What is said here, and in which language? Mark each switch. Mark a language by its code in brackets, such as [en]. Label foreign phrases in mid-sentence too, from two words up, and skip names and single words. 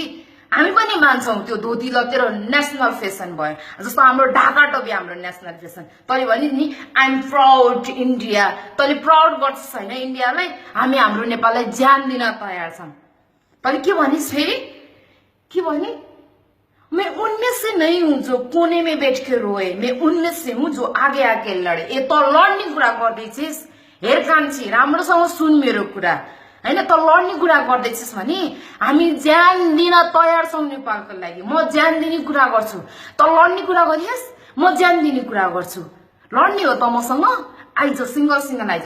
[ne] हामी पनि मान्छौं त्यो धोती ल तेरो [en] national fashion [ne] भयो। जस्तो हाम्रो ढाका टोपी हाम्रो [en] national fashion. [ne] तैले भनि नि [en] I am proud India. [ne] तैले प्राउड गर्छस् हैन इन्डियालाई? हामी हाम्रो नेपाललाई ज्यान दिन तयार छौं। तैले के भनिस् फेरि? के भनि? [hi] मैं उनमें से नहीं हूं जो कोने में बैठ के रोए, मैं उनमें से हूं जो आगे आगे लड़े। ये तो [ne] लड्ने कुरा गर्दैछिस्। हेर कान्छी राम्रोसँग सुन मेरो कुरा हैन। त लड्ने कुरा गर्दैछस् भने हामी ज्यान दिन तयार छौं नेपालको लागि। म ज्यान दिने कुरा गर्छु, त लड्ने कुरा गरिस्, म ज्यान दिने कुरा गर्छु। लड्ने हो त मसँग, आइज सिंगल आइज।